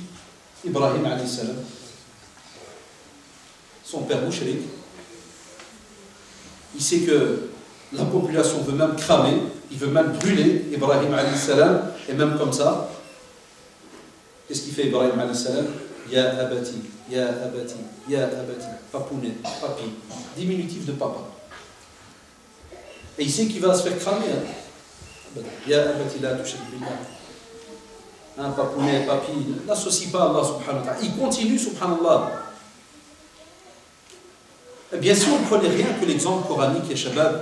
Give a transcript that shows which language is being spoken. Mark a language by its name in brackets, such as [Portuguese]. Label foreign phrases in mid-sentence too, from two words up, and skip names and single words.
[French] Ibrahim [Arabic] عليه السلام. [French] Son père mouchrik. Il sait que la population veut même cramer, il veut même brûler Ibrahim [Arabic] عليه السلام, [French] et même comme ça, qu'est-ce qu'il fait Ibrahim [Arabic] عليه السلام? يا أبتِ يا أبتِ يا أبتِ, papounet, [French] papi, diminutif de papa. Et il sait qu'il va se faire cramer. Hein? [Arabic] يا أبتِ لا تشرك بالله. [French] Un papounet, papi, n'associe pas Allah [Arabic] سبحانه وتعالى. [French] Il continue subhanallah. Bien sûr, on ne prenait rien que l'exemple coranique et shabab.